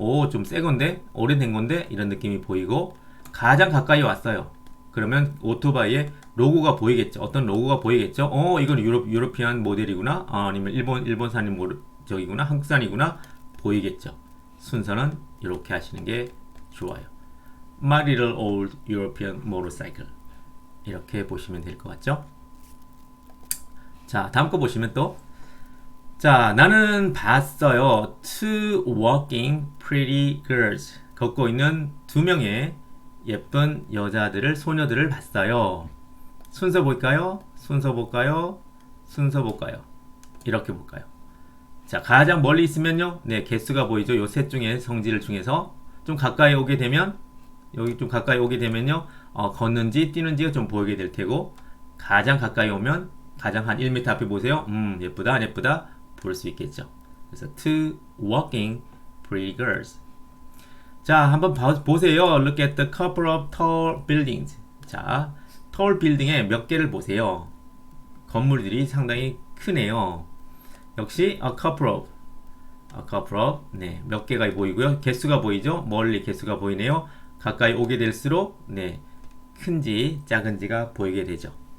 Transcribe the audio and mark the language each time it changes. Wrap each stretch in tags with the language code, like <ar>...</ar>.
<ko>좀 새 건데, 오래된 건데, 이런 느낌이 보이고, 가장 가까이 왔어요. 그러면 오토바이에 로고가 보이겠죠. 어떤 로고가 보이겠죠. 이건 유로피안 모델이구나. 아니면 일본산이 저기구나. 한국산이구나. 보이겠죠. 순서는 이렇게 하시는 게 좋아요.</ko> <en>My little old European motorcycle.</en> <ko>이렇게 보시면 될 것 같죠? 자, 다음 거 보시면 또 자, 나는 봤어요.</ko> <en>Two walking pretty girls.</en> <ko>걷고 있는 2명의 예쁜 여자들을, 소녀들을 봤어요. 순서 볼까요? 순서 볼까요? 순서 볼까요? 이렇게 볼까요? 자, 가장 멀리 있으면요. 네, 개수가 보이죠? 요 셋 중에 성질 중에서 좀 가까이 오게 되면 여기 좀 가까이 오게 되면요. 걷는지 뛰는지가 좀 보이게 될 테고 가장 가까이 오면 가장 한 1m 앞에 보세요. 예쁘다 안 예쁘다 볼 수 있겠죠. 그래서</ko> <en>two walking pretty girls.</en> <ko>자, 한번 보세요.</ko> <en>Look at the couple of tall buildings.</en> <ko>자,</ko> <en>tall building</en> <ko>에 몇 개를 보세요. 건물들이 상당히 크네요. 역시</ko> <en>a couple of</en> <ko>네, 몇 개가 보이고요. 개수가 보이죠? 멀리 개수가 보이네요. 가까이 오게 될수록 네, 큰지 작은지가 보이게 되죠.</ko>